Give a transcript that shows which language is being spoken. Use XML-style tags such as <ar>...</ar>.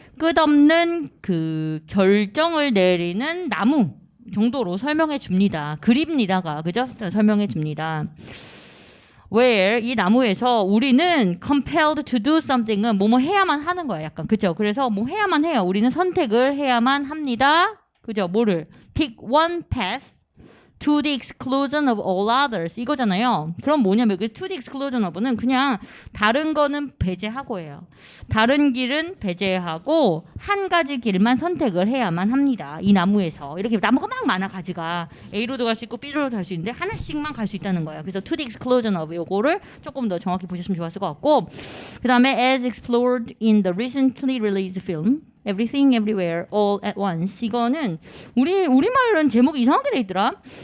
<ko>끝없는 그 결정을 내리는 나무 정도로 설명해 줍니다. 그립니다가, 그죠? 설명해 줍니다. where 이 나무에서 우리는</ko> <en>compelled to do something</en> <ko>은 뭐뭐 해야만 하는 거야. 약간, 그죠? 그래서 뭐 해야만 해요. 우리는 선택을 해야만 합니다. 그죠? 뭐를?</ko> <en>pick one path to the exclusion of all others 이거잖아요.</en> <ko>그럼 뭐냐면 그</ko> <en>to the exclusion of</en> <ko>는 그냥 다른 거는 배제하고예요. 다른 길은 배제하고 한 가지 길만 선택을 해야만 합니다. 이 나무에서 이렇게 나무가 막 많아 가지가 A로도 갈 수 있고 B로도 갈 수 있는데 하나씩만 갈 수 있다는 거예요. 그래서</ko> <en>to the exclusion of</en> <ko>요거를 조금 더 정확히 보셨으면 좋았을 것 같고 그 다음에</ko> <en>as explored in the recently released film</en> <ko>Everything Everywhere All at Once 이거는 우리말은 제목이 이상하게 돼 있더라.</ko>